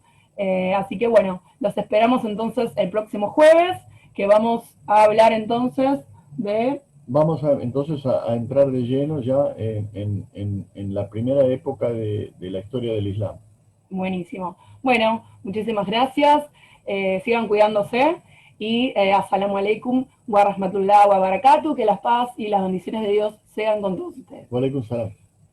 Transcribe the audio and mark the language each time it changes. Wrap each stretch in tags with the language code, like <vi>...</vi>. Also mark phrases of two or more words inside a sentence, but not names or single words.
<es>Así que bueno, los esperamos entonces el próximo jueves, que vamos a hablar entonces de... Vamos entonces a entrar de lleno ya en la primera época de la historia del Islam. Buenísimo. Bueno, muchísimas gracias. Sigan cuidándose y</es> <ar>السلام عليكم ورحمة الله وبركاته.</ar> <es>Que la paz y las bendiciones de Dios sean con todos ustedes.</es> <ar>وعليكم السلام.</ar>